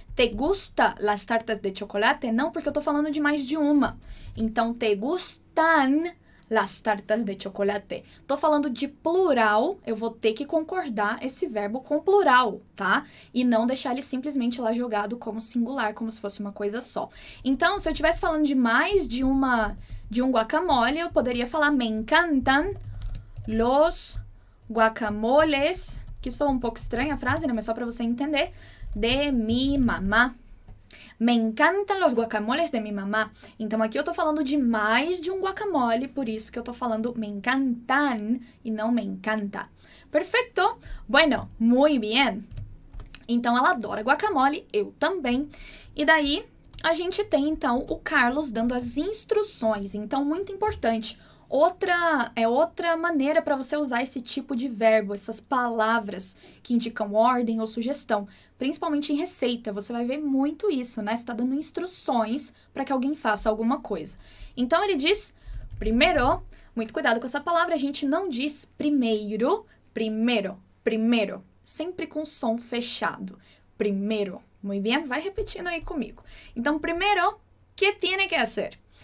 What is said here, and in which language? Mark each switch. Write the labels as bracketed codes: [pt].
[es] Te gusta las tartas de chocolate? [pt] Não, porque eu tô falando de mais de uma. Então, [es] te gustan las tartas de chocolate. [pt] Tô falando de plural, eu vou ter que concordar esse verbo com plural, tá? E não deixar ele simplesmente lá jogado como singular, como se fosse uma coisa só. Então, se eu estivesse falando de mais de um guacamole, eu poderia falar [es] me encantan los guacamoles, [pt] que soa um pouco estranha a frase, né? Mas só para você entender, [es] de mi mamá. Me encantan los guacamoles de mi mamá. [pt] Então, aqui eu tô falando de mais de um guacamole, por isso que eu tô falando me encantan e não me encanta. Perfeito? [es] Bueno, muy bien. [pt] Então, ela adora guacamole, eu também. E daí, a gente tem, então, o Carlos dando as instruções. Então, muito importante. Outra maneira para você usar esse tipo de verbo, essas palavras que indicam ordem ou sugestão, principalmente em receita, você vai ver muito isso, né? Você está dando instruções para que alguém faça alguma coisa. Então, ele diz primeiro, muito cuidado com essa palavra, a gente não diz primeiro, sempre com som fechado. Primeiro, muito bem? Vai repetindo aí comigo. Então, primeiro, [es] ¿qué tiene que hacer?